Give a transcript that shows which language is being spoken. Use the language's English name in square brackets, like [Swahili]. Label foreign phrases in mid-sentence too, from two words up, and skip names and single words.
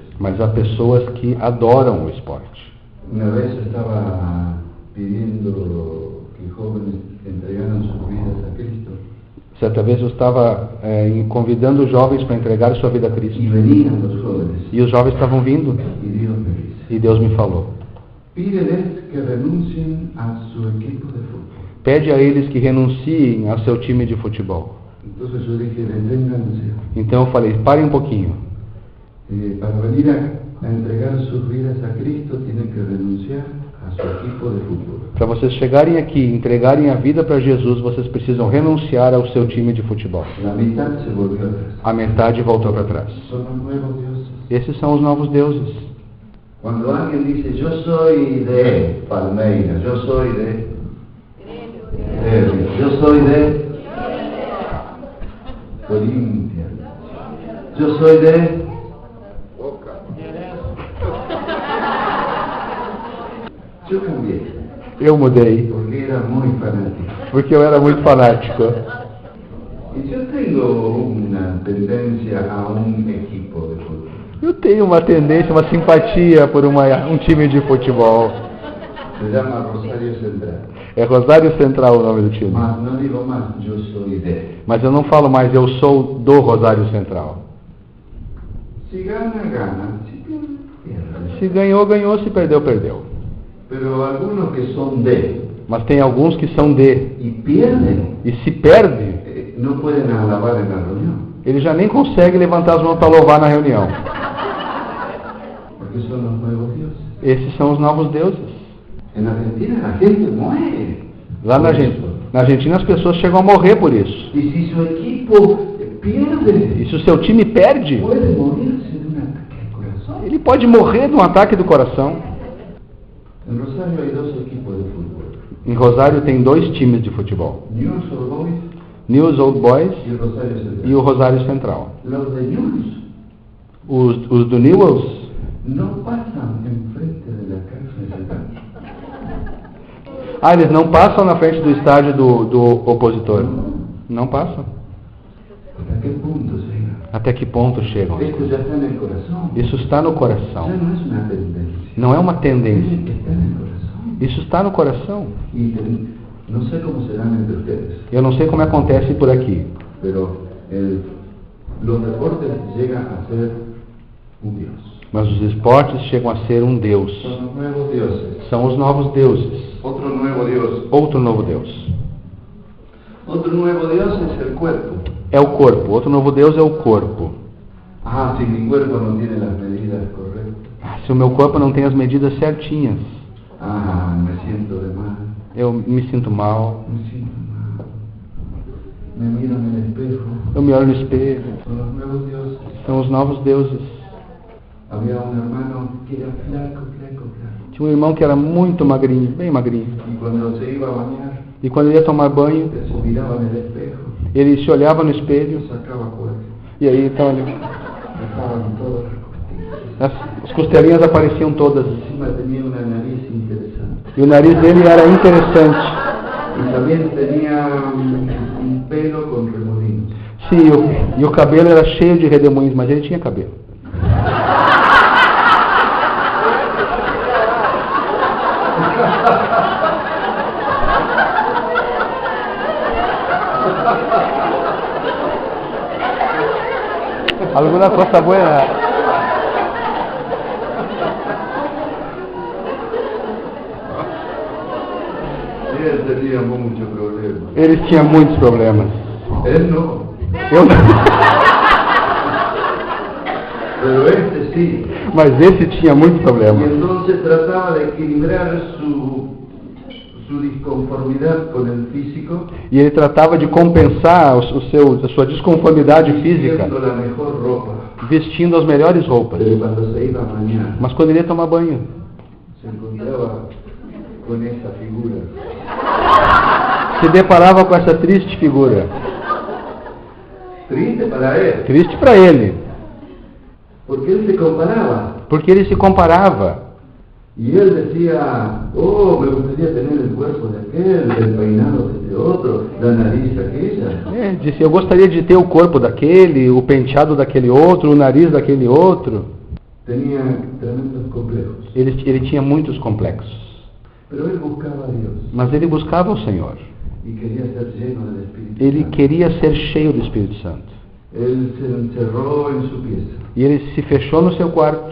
[Portuguese] Mas há pessoas que adoram o esporte. [Spanish] Una vez estaba pidiendo que jóvenes entregaran sus vidas a Cristo [Portuguese] Certa vez eu estava convidando os jovens para entregar sua vida a Cristo. [Spanish] y venían los jóvenes [Portuguese] E os jovens estavam vindo. [Spanish] y Dios me dice, [Portuguese] E Deus me falou: [Spanish] pídeles que renuncien a su equipo de fútbol. [Portuguese] pede a eles que renunciem ao seu time de futebol. [Spanish] Entonces yo dije, deténganse. [Portuguese] Então eu falei: parem um pouquinho. [Spanish] Para venir a entregar sus vidas a Cristo tienen que renunciar a su equipo de fútbol. [Portuguese] Para vocês chegarem aqui e entregarem a vida para Jesus, vocês precisam renunciar ao seu time de futebol. [Spanish] La mitad se volvió atrás. [Portuguese] A metade voltou para trás. [Spanish] Son los nuevos dioses. [Portuguese] Esses são os novos deuses. [Spanish] Cuando alguien dice, yo soy de Palmeiras, yo soy de Grêmio, yo soy de Corinthians, yo soy de Yo cambié, [Portuguese] Eu mudei, [Spanish] porque era muy fanático. [Portuguese] porque eu era muito fanático. [Spanish] Y yo tengo una tendencia a un equipo de fútbol. [Portuguese] Eu tenho uma tendência, uma simpatia por um time de futebol. [Spanish] Se llama Rosario Central. [Portuguese] É Rosário Central o nome do time. [Spanish] Mas no digo más, yo soy de. [Portuguese] Mas eu não falo mais, eu sou do Rosário Central. [Spanish] Si gana, gana. Si pierde, pierde. [Portuguese] Se ganhou, ganhou. Se perdeu, perdeu. [Spanish] Pero algunos que son de [Portuguese] Mas tem alguns que são de. [Spanish] y pierden, [Portuguese] E se perde, [Spanish] no pueden alabar en la reunión. [Portuguese] ele já nem consegue levantar as mãos para louvar na reunião. [Spanish] Porque son los nuevos dioses. [Portuguese] Esses são os novos deuses. [Spanish] En Argentina la gente muere. [Portuguese] Lá na Argentina as pessoas chegam a morrer por isso. [Spanish] Y si su equipo pierde, [Portuguese] E se o seu time perde, [Spanish] puede morirse de un ataque al corazón. [Portuguese] ele pode morrer de um ataque do coração. [Spanish] En Rosario hay dos equipos de fútbol. [Portuguese] Em Rosário tem 2 times de futebol. [Spanish] News Old Boys [Portuguese] News Old Boys [Spanish] y el Rosario Central. [Portuguese] e o Rosário Central. [Spanish] Los de News [Portuguese] Os do Newells [Spanish] no pasan enfrente de la cárcel central. [Portuguese] eles não passam na frente do estádio do opositor. Não passam. [Spanish] ¿Hasta qué punto llega? [Portuguese] Até que ponto chegam? [Spanish] Esto ya está en el corazón. [Portuguese] Isso está no [Spanish] Ya [Portuguese] coração. [Spanish] no es una tendencia. [Portuguese] Não é uma [Spanish] Tiene [Portuguese] tendência. [Spanish] que estar en el corazón. [Portuguese] Isso está no coração. [Spanish] Y no sé cómo serán entre ustedes, [Portuguese] Eu não sei como acontece por aqui, [Spanish] pero los deportes llegan a ser un Dios. [Portuguese] mas os esportes chegam a ser um Deus. [Spanish] Son los nuevos dioses. [Portuguese] São os novos deuses. [Spanish] Otro nuevo Dios. [Portuguese] Outro novo Deus. [Spanish] Otro nuevo Dios es el cuerpo. [Portuguese] É o corpo. Outro novo Deus é o corpo. [Spanish] Ah, si mi cuerpo no tiene las medidas correctas. [Portuguese] Se o meu corpo não tem as medidas certinhas, [Spanish] Ah, me siento de mal. [Portuguese] eu me sinto mal, [Spanish] Me siento mal. Me miro en el espejo. [Portuguese] eu me olho no espelho. [Spanish] Son los nuevos dioses. [Portuguese] São os novos deuses. [Spanish] Había un hermano que era flaco. [Portuguese] Tinha um irmão que era muito magrinho, bem magrinho. [Spanish] Y cuando se iba a bañar, [Portuguese] E quando ele ia tomar banho, [Spanish] él se miraba en el espejo, [Portuguese] ele se olhava no espelho [Spanish] sacaba cuerpo. [Portuguese] e aí então ele, [Spanish] Estaban todas las costillas. [Portuguese] as costelinhas apareciam todas. [Spanish] Encima tenía una nariz interesante. [Portuguese] E o nariz dele era interessante. [Spanish] Y también tenía un pelo con remolinos. [Portuguese] Sim, e o cabelo era cheio de redemoinhos, mas ele tinha cabelo. [Spanish] Alguna cosa buena. Y él tenía muchos problemas. [Portuguese] Eles tinham muitos problemas. [Spanish] Él no, [Portuguese] Eu não. [Spanish] pero este sí. [Portuguese] Mas esse tinha muitos [Spanish] Y [Portuguese] problemas. [Spanish] entonces trataba de equilibrar su disconformidad con el físico, [Portuguese] E ele tratava de compensar a sua desconformidade física [Spanish] vistiendo la mejor ropa. [Portuguese] vestindo as melhores roupas. [Spanish] Pero cuando se iba a bañar, [Portuguese] Mas quando ele ia tomar banho, [Spanish] se encontraba con esa figura. [Portuguese] se deparava com essa triste figura. [Spanish] Triste para él, [Portuguese] Triste para ele, [Spanish] porque él se comparaba. [Portuguese] porque ele se comparava. [Spanish] Y él decía, oh, me gustaría tener el cuerpo de aquel, el peinado de este otro, la nariz aquella. [Portuguese] Disse, eu gostaria de ter o corpo daquele, o penteado daquele outro, o nariz daquele outro. [Spanish] Tenía tremendos complejos. [Portuguese] Ele tinha muitos complexos. [Spanish] Pero él buscaba a Dios [Portuguese] Mas ele buscava o Senhor. [Spanish] y quería ser lleno del Espíritu [Portuguese] Ele Santo. queria ser cheio do Espírito Santo. [Spanish] Él se encerró en su pieza [Portuguese] E ele se fechou no seu quarto